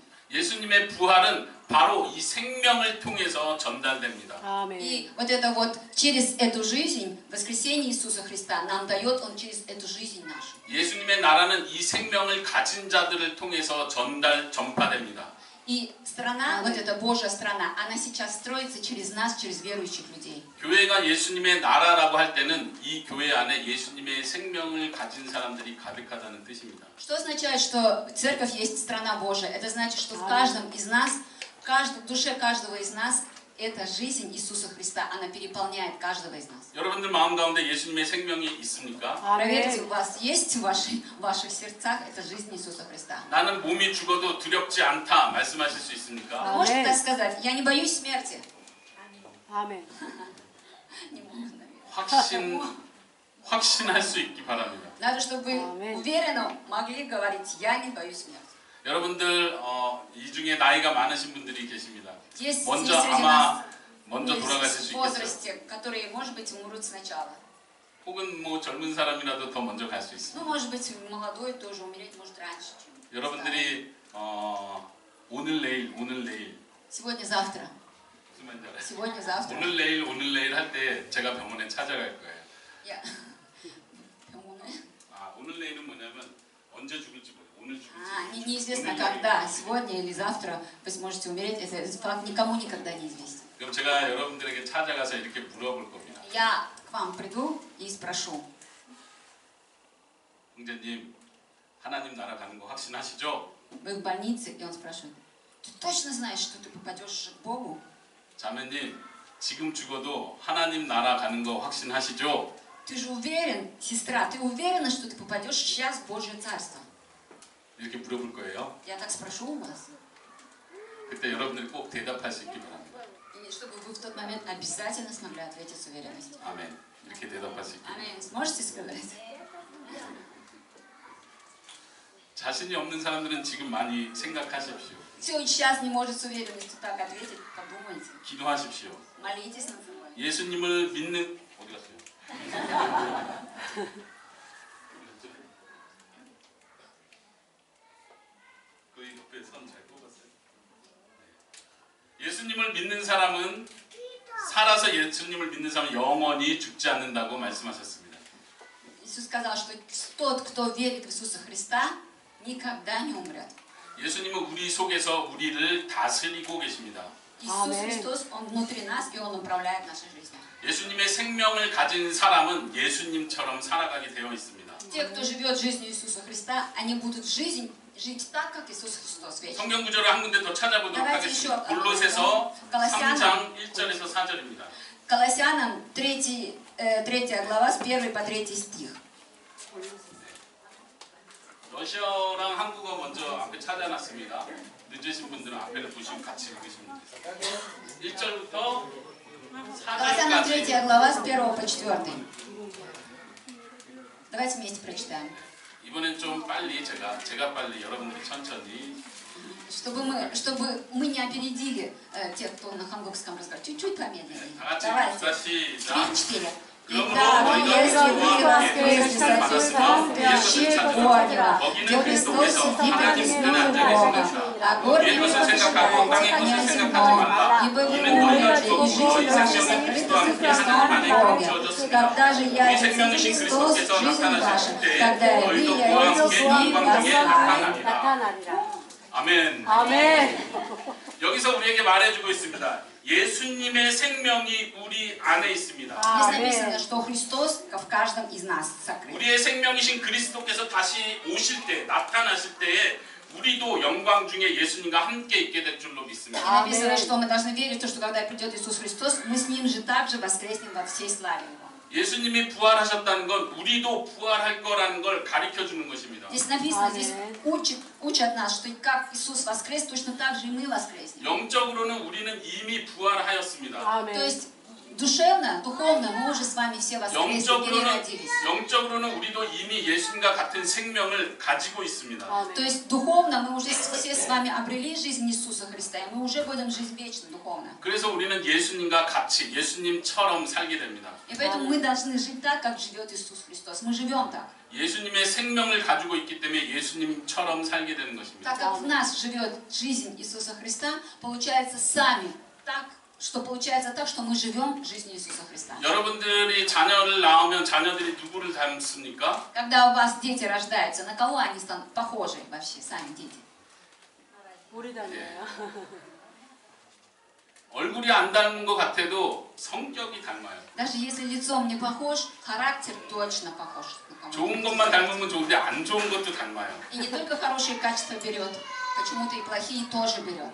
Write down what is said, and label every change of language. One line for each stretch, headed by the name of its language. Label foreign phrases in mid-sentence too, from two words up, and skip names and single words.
Korean: 예수님의 부활은 바로 이 생명을 통해서 전달됩니다. 아멘.
Russian: И вот это вот через эту жизнь, воскресение Иисуса Христа нам дает Он через эту жизнь нашу.
Korean: 예수님의 나라는 이 생명을 가진 자들을 통해서 전파됩니다.
Russian: И страна, вот эта Божья страна, она сейчас строится через нас, через верующих людей.
Korean: 교회가 예수님의 나라라고 할 때는 이 교회 안에 예수님의 생명을 가진 사람들이 가득하다는 뜻입니다.
Russian: Что означает, что церковь есть страна Божия? Это значит, что в каждом из нас, в душе каждого из нас, эта жизнь Иисуса Христа, она переполняет каждого из нас.
Korean: 여러분들 마음 가운데 예수님의 생명이 있습니까?
Russian: Проверьте, у
Korean: 아멘.
Russian: вас есть в ваших сердцах эта жизнь Иисуса Христа?
Korean: 나는 몸이 죽어도 두렵지 않다 말씀하실 수 있습니까?
Russian: Вы можете так сказать? Я не боюсь смерти.
Korean: 아멘.
Russian: Не могу, наверное.
Korean: 확신할 수 있기 바랍니다.
Russian: Надо, чтобы вы Аминь. уверенно могли говорить, я не боюсь смерти.
Korean: 여러분들 이 중에 나이가 많으신 분들이 계십니다.
Russian: Есть
Korean: 먼저
Russian: среди
Korean: 아마
Russian: нас
Korean: 먼저
Russian: люди
Korean: 돌아가실
Russian: в
Korean: 수 있겠어요.
Russian: возрасте, которые, может быть, умрут сначала.
Korean: 혹은 뭐 젊은 사람이라도 더 먼저 갈 수 있습니다.
Russian: Ну, может быть, молодой тоже умереть может раньше, чем
Korean: 여러분들이 오늘 내일
Russian: сегодня, завтра.
Korean: 무슨 말인지 알아요?
Russian: Сегодня, завтра.
Korean: 오늘 내일 할 때 제가 병원에 찾아갈 거예요.
Russian: Я... 병원에?
Korean: 오늘 내일은 뭐냐면 언제 죽을지 모르고 오늘 죽을지.
Russian: Неизвестно
Korean: 오늘
Russian: когда,
Korean: 내일.
Russian: сегодня или завтра вы сможете умереть. Этот факт никому никогда не известен.
Korean: 그럼 제가 여러분들에게 찾아가서 이렇게 물어볼 겁니다.
Russian: Я к вам приду и спрошу.
Korean: 형제님, 하나님 나라 가는 거 확신하시죠?
Russian: Вы в больнице, и он спрашивает, ты точно знаешь, что ты попадешь к Богу?
Korean: 자매님, 지금 죽어도 하나님 나라 가는 거 확신하시죠?
Russian: Ты же уверен, сестра, ты уверена, что ты попадешь сейчас в Божье Царство?
Korean: 이렇게 물어볼 거예요.
Russian: Я так спрошу у вас.
Korean: 그때 여러분들이 꼭 대답할 수 있기 바랍니다.
Russian: И чтобы вы в тот момент обязательно смогли ответить с уверенностью.
Korean: 아멘. 이렇게 대답할 수 있기 바랍니다.
Russian: Аминь. Сможете сказать?
Korean: 자신이 없는 사람들은 지금 많이 생각하십시오.
Russian: Кто сейчас не может с уверенностью так ответить, подумайте.
Korean: 기도하십시오.
Russian: Молитесь над собой.
Korean: 예수님을 믿는 어디 갔어요? 그 옆에 선 잘 뽑았어요. 네. 예수님을 믿는 사람은 살아서 예수님을 믿는 사람은 영원히 죽지 않는다고 말씀하셨습니다.
Russian: Иисус сказал, что тот, кто верит в Иисуса Христа, никогда не умрет.
Korean: 예수님은 우리 속에서 우리를 다스리고 계십니다.
Russian: Иисус Аминь. Христос, Он внутри нас, и Он управляет нашей жизнью.
Korean: 예수님의 생명을 가진 사람은 예수님처럼 살아가게 되어 있습니다.
Russian: Те, кто живет жизнью Иисуса Христа, они будут жить так, как Иисус Христос вечно.
Korean: 성경 구절을 한 군데 더 찾아보도록
Russian: Давайте
Korean: 하겠습니다.
Russian: еще
Korean: 골로새서
Russian: Колоссянам.
Korean: 3장 1절에서 4절입니다.
Russian: Колоссянам 3 глава с 1 по 3 стих.
Korean: 러시아랑 한국어 먼저 앞에 찾아놨습니다. 늦으신 분들은 앞에를 보시고 같이 읽으시면 됩니다. 1절부터
Russian: Колоссянам 3
Korean: 4절까지.
Russian: глава с 1 по 4. Давайте вместе прочитаем.
Korean: 이번엔 좀 빨리 제가 빨리 여러분들이 천천히.
Russian: Чтобы мы не опередили тех, кто на хангокском разговаривает. Чуть-чуть помедленнее.
Korean: 다 같이
Russian: Давайте.
Korean: 봅시다. 시작. 3-4. 그러므로
Russian: Итак,
Korean: 너희가
Russian: если вы
Korean: 그리스도와
Russian: воскресли со
Korean: 받았으며
Russian: Христа,
Korean: 예수를
Russian: Бога,
Korean: 거기는
Russian: где Христос
Korean: 그리스도께서
Russian: сидит
Korean: 하나님
Russian: одесную
Korean: 편에 앉아
Russian: Бога,
Korean: 계신
Russian: а гордые
Korean: 위의 것을
Russian: не
Korean: 생각하고 땅의
Russian: помышляйте о
Korean: 것을 생각하지
Russian: земном,
Korean: 말라.
Russian: ибо вы
Korean: 이는 너희가
Russian: умерли, и
Korean: 죽었고
Russian: жизнь
Korean: 너희
Russian: ваша
Korean: 생명은
Russian: сокрыта
Korean: 그리스도와
Russian: со
Korean: 함께
Russian: Христом
Korean: 하나님
Russian: в
Korean: 안에
Russian: Боге.
Korean: 감추어졌으니
Russian: Когда же
Korean: 우리
Russian: явится
Korean: 생명이신
Russian: Христос,
Korean: 그리스도께서
Russian: жизнь ваша,
Korean: 나타나실 때
Russian: тогда и вы
Korean: 너희도 그와
Russian: явитесь
Korean: 함께
Russian: с Ним
Korean: 영광 중에
Russian: во
Korean: 나타나리라. 아멘. 아멘. 여기서 우리에게 말해주고 있습니다. 예수님의 생명이 우리 안에 있습니다.
Russian: Здесь написано, что Христос в каждом из нас сокрыт.
Korean: 우리의 생명이신 그리스도께서 다시 오실 때, 나타나실 때에 우리도 영광 중에 예수님과 함께 있게 될 줄로
Russian: И
Korean: 믿습니다.
Russian: написано, что мы должны верить в то, что когда придет Иисус Христос, мы с Ним же также воскреснем во всей славе Его.
Korean: 예수님이 부활하셨다는 건 우리도 부활할 거라는 걸 가르쳐 주는 것입니다.
Russian: Здесь написано, здесь учат нас, что как Иисус воскрес, точно так же и мы воскреснем.
Korean: 영적으로는 우리는 이미 부활하였습니다.
Russian: То
Korean: 아멘.
Russian: есть душевно, духовно мы уже с вами все воскресли, переродились.
Korean: 영적으로는 우리도 이미 예수님과 같은 생명을 가지고 있습니다.
Russian: То есть духовно мы уже все с вами обрели жизнь Иисуса Христа, и мы уже будем жить вечно духовно.
Korean: 그래서 우리는 예수님과 같이 예수님처럼 살게 됩니다.
Russian: И поэтому мы должны жить так, как живет Иисус Христос. Мы живем так.
Korean: 예수님의 생명을 가지고 있기 때문에 예수님처럼 살게 되는 것입니다.
Russian: Так как в нас живет жизнь Иисуса Христа, получается сами так, что получается так, что мы живем жизнью Иисуса Христа.
Korean: 여러분들이 자녀를 낳으면 자녀들이 누구를 닮습니까?
Russian: Когда у вас дети рождаются, на кого они станут похожи вообще, сами дети?
Korean: 우리 닮아요. 얼굴이 안 닮은 것 같아도 성격이 닮아요.
Russian: Даже если лицом не похож, характер точно похож. на кого-то.
Korean: 좋은 것만 닮으면 좋은데 안 좋은 것도 닮아요.
Russian: И не только хорошие качества берет, почему-то и плохие тоже берет.